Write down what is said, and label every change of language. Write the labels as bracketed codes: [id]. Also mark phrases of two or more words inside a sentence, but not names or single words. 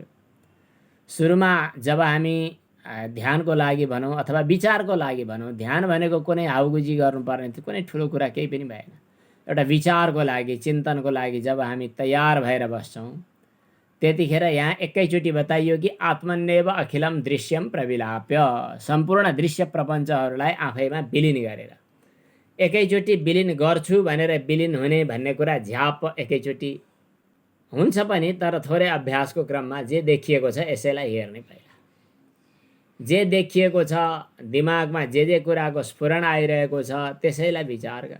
[ne] सुरुमा जब हामी ध्यानको लागि भनौँ अथवा विचारको लागि भनौँ, ध्यान भनेको कुनै हाउगुजी गर्नुपर्ने थियो, कुनै ठुलो कुरा केही पनि भएन। एउटा विचारको लागि, चिन्तनको लागि जब हामी तयार भएर बस्छौँ, त्यतिखेर यहाँ एकैचोटि बताइयो कि [sa] आत्मन्येव अखिलम दृश्यम प्रविलाप्य, [ne] सम्पूर्ण दृश्य प्रपञ्चहरूलाई आफैमा विलिन गरेर। एकैचोटि विलिन गर्छु भनेर विलिन हुने भन्ने कुरा झ्याप एकैचोटि हुन्छ पनि, तर थोरै अभ्यासको क्रममा जे देखिएको छ यसैलाई हेर्ने। पहिला जे देखिएको छ, दिमागमा जे कुराको स्फुरण आइरहेको छ त्यसैलाई विचार गर।